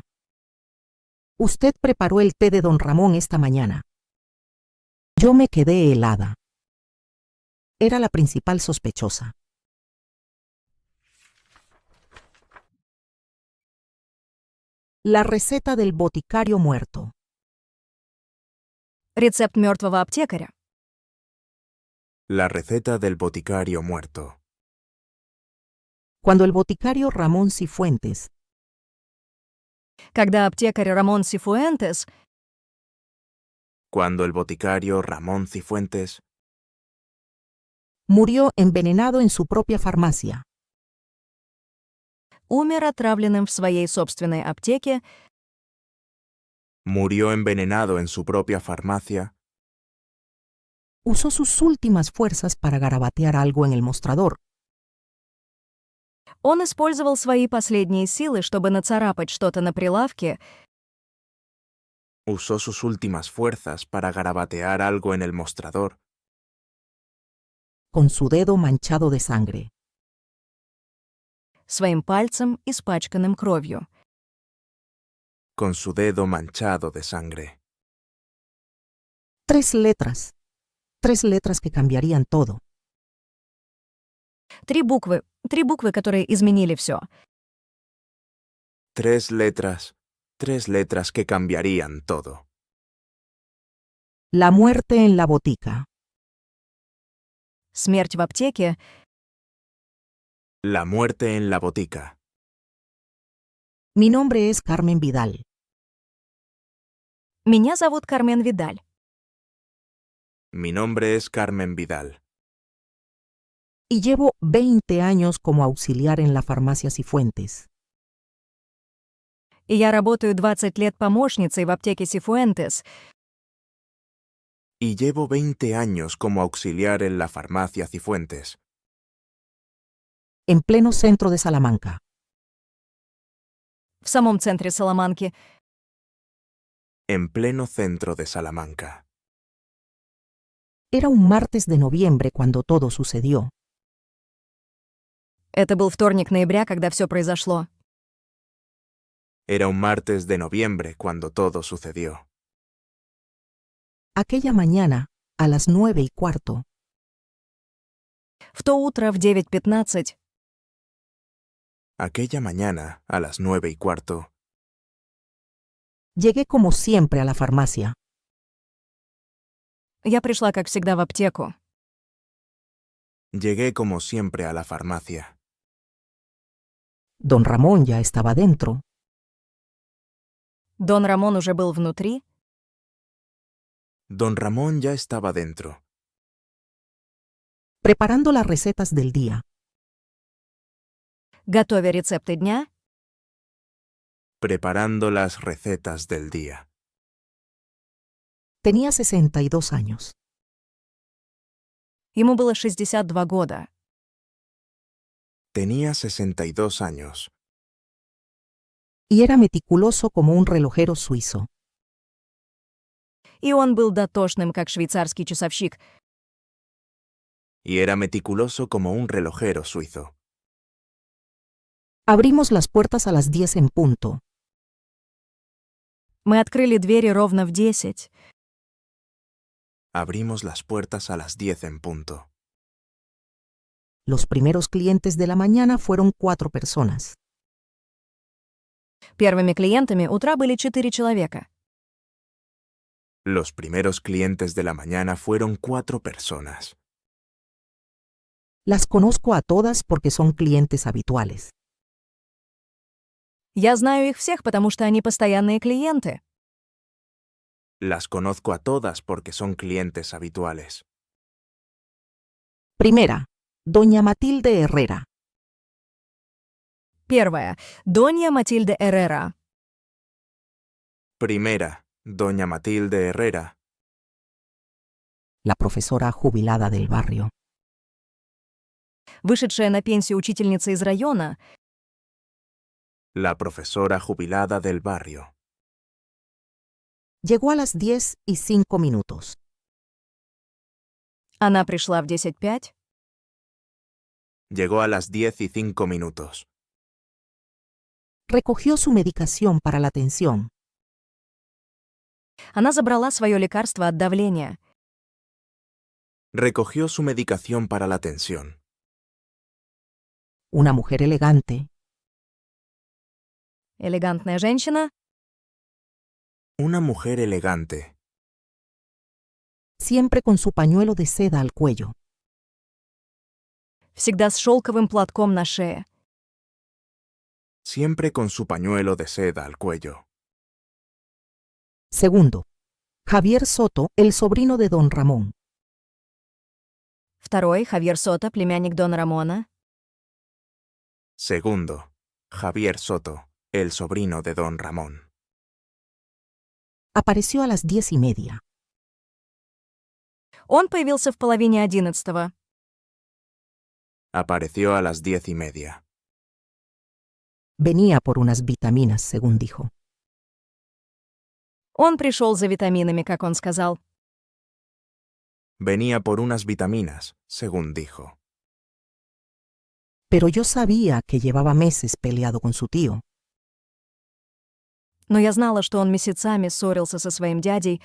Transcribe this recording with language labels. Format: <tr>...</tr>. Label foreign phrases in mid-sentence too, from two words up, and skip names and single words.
<es>Usted preparó el té de don Ramón esta mañana. Yo me quedé helada. Era la principal sospechosa. La receta del boticario muerto.</es> <ru>Рецепт мертвого аптекаря.</ru> <es>La receta del boticario muerto. Cuando el boticario Ramón Cifuentes</es> <ru>Когда аптекарь Рамон Сифуэнтес</ru> <es>Cuando el boticario Ramón Cifuentes murió envenenado en su propia farmacia,</es> <ru>умер отравленным в своей собственной аптеке,</ru> <es>murió envenenado en su propia farmacia, usó sus últimas fuerzas para garabatear algo en el mostrador,</es> <ru>он использовал свои последние силы, чтобы нацарапать что-то на прилавке,</ru> <es>usó sus últimas fuerzas para garabatear algo en el mostrador, con su dedo manchado de sangre.</es> <ru>своим пальцем, испачканным кровью.</ru> <es>con su dedo manchado de sangre. 3 letras. 3 letras que cambiarían todo.</es> <ru>Три буквы, которые изменили все.</ru> <es>3 letras que cambiarían todo. La muerte en la botica.</es> <ru>Смерть в аптеке,</ru> <es>La muerte en la botica. Mi nombre es Carmen Vidal.</es> <ru>меня зовут Кармен Видаль.</ru> <es>Mi nombre es Carmen Vidal. Y llevo 20 años como auxiliar en la farmacia Cifuentes.</es> <ru>И я работаю 20 лет помощницей в аптеке Сифуэнтес,</ru> <es>Y llevo 20 años como auxiliar en la farmacia Cifuentes, En pleno centro de Salamanca.</es> <ru>в самом центре Саламанки.</ru> <es>en pleno centro de Salamanca. Era un martes de noviembre cuando todo sucedió.</es> <ru>Это был вторник ноября, когда все произошло.</ru> <es>Era un martes de noviembre cuando todo sucedió. Aquella mañana, a las 9:15,</es> <ru>В то утро в 9:15</ru> <es>Aquella mañana, a las 9:15, llegué como siempre a la farmacia.</es> <ru>я пришла, как всегда, в аптеку.</ru> <es>llegué como siempre a la farmacia. Don Ramón ya estaba dentro.</es> <ru>Дон Рамон уже был внутри,</ru> <es>Don Ramón ya estaba dentro, preparando las recetas del día.</es> <ru>готовя рецепты дня,</ru> <es>preparando las recetas del día. Tenía 62 años.</es> <ru>ему было 62 года.</ru> <es>Tenía 62 años Y era meticuloso como un relojero suizo.</es> <ru>И он был дотошным, как швейцарский часовщик.</ru> <es>y era meticuloso como un relojero suizo. Abrimos las puertas a las 10 en punto.</es> <ru>Мы открыли двери ровно в 10.</ru> <es>Abrimos las puertas a las 10 en punto. Los primeros clientes de la mañana fueron 4 personas.</es> <ru>Первыми клиентами утра были 4 человека.</ru> <es>Los primeros clientes de la mañana fueron 4 personas. Las conozco a todas porque son clientes habituales.</es> <ru>Я знаю их всех, потому что они постоянные клиенты.</ru> <es>Las conozco a todas porque son clientes habituales. Primera, doña Matilde Herrera.</es> <ru>Первая. Донья Матильда Эррера.</ru> <es>Primera, doña Matilde Herrera, La profesora jubilada del barrio.</es> <ru>Вышедшая на пенсию учительница из района.</ru> <es>la profesora jubilada del barrio. Llegó a las 10:05.</es> <ru>Она пришла в 10:05.</ru> <es>Llegó a las 10:05. Recogió su medicación para la tensión.</es> <ru>Она забрала свое лекарство от давления.</ru> <es>Recogió su medicación para la tensión. Una mujer elegante,</es> <ru>Элегантная женщина.</ru> <es>Una mujer elegante, siempre con su pañuelo de seda al cuello.</es> <ru>Всегда с шелковым платком на шее.</ru> <es>siempre con su pañuelo de seda al cuello. Segundo, Javier Soto, el sobrino de don Ramón.</es> <ru>Второй. Хавьер Сота, племянник Дона Рамона.</ru> <es>Segundo, Javier Soto, el sobrino de don Ramón. Apareció a las 10:30.</es> <ru>Он появился в половине 11.</ru> <es>Apareció a las 10:30. Venía por unas vitaminas, según dijo.</es> <ru>Он пришел за витаминами, как он сказал.</ru> <es>Venía por unas vitaminas, según dijo. Pero yo sabía que llevaba meses peleado con su tío.</es> <ru>Но я знала, что он месяцами ссорился со своим дядей,</ru>